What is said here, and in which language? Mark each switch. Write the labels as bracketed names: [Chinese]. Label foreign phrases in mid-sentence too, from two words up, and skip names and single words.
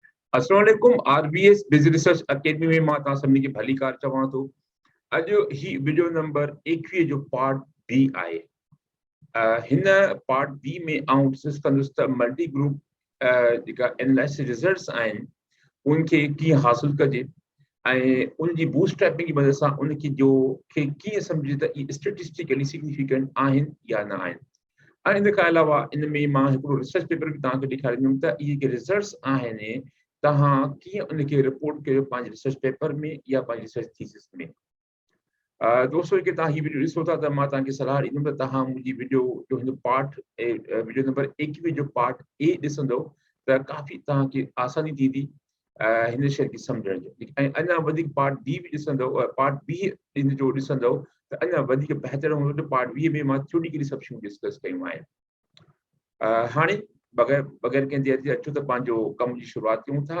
[Arabic] السلام عليكم [Sindhi] आरबीएस बिज़नेस रिसर्च अकेडमी में मां तव्हां सभिनी खे भली कार चवां थो। अॼु ही वीडियो नंबर 21 जो [English] part B [Sindhi] आहे। हिन [English] part B [Sindhi] में आउं डिस्कस कंदुसि त [English] multi group [Sindhi] जेका एनालिसिस रिज़ल्ट्स आहिनि उनखे कीअं हासिल कजे ऐं उनजी बूटस्ट्रैपिंग जी मदद सां उनखे कीअं सम्झे त इहे [English] statistically significant [Sindhi] आहिनि या न आहिनि। ऐं इन खां अलावा इन में मां हिकिड़ो [English] research paper [Sindhi] बि तव्हांखे ॾेखारींदुमि त इहे जेके रिज़ल्ट्स आहिनि तव्हां कीअं उनखे रिपोर्ट कयो पंहिंजे [English] research paper [Sindhi] में या पंहिंजी [English] research thesis [Sindhi] में। दोस्तों जेके तव्हां हीअ वीडियो ॾिसो था त मां तव्हांखे सलाह ॾींदुमि त तव्हां मुंहिंजी वीडियो जो हिन [English] part video number 21 [Sindhi] जो [English] part A [Sindhi] ॾिसंदो त काफ़ी तव्हांखे आसानी थींदी हिन शइ खे सम्झण जो। ऐं अञा वधीक [English] part B [Sindhi] बि ॾिसंदो [English] part B [Sindhi] इन जो ॾिसंदो त अञा वधीक बहितर हूंदो। त [English] part B [Sindhi] में मां थ्योरिटिकली सभु शयूं डिस्कस कयूं आहिनि। हाणे बग़ैर कंहिं देरि जे अचो त पंहिंजो कम जी शुरूआत कयूं था।